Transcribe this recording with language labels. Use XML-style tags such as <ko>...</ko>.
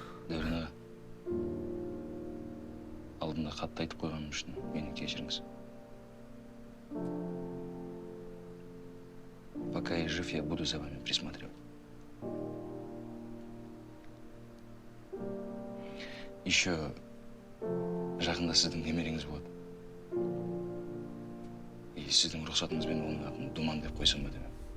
<kk>Дәурен аға, алдында қатты айтып қойғаным үшін мені кешіріңіз.</kk> <ru>Пока я жив, я буду за вами присматривать.</ru> <kk>Еще жақында сіздің немереңіз болады. И сіздің рұқсатыңызбен оның атын Думан деп қойсам ба демем.</kk>